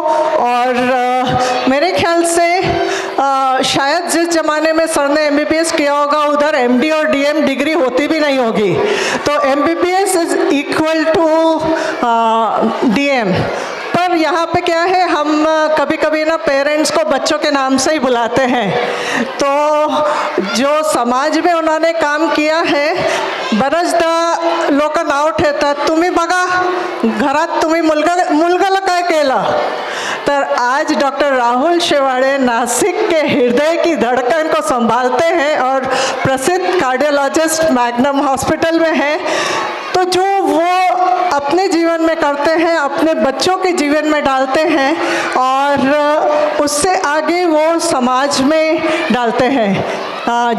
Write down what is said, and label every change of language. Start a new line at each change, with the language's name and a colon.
Hindi: और मेरे ख्याल से शायद जिस ज़माने में सर ने MBBS किया होगा उधर MD और DM डिग्री होती भी नहीं होगी।
English: तो MBBS is equal to DM।
Hindi: पर यहाँ पे क्या है, हम कभी कभी ना पेरेंट्स को बच्चों के नाम से ही बुलाते हैं। तो जो समाज में उन्होंने काम किया है,
Marathi: बरचदा लोक नाव ठेवतात, तुम्ही बघा घरात तुम्ही मुलगाला काय केलं।
Hindi: तर आज डॉक्टर राहुल शेवाड़े नासिक के हृदय की धड़कन को संभालते हैं और प्रसिद्ध कार्डियोलॉजिस्ट मैग्नम हॉस्पिटल में हैं। तो जो वो अपने जीवन में करते हैं, अपने बच्चों के जीवन में डालते हैं और उससे आगे वो समाज में डालते हैं।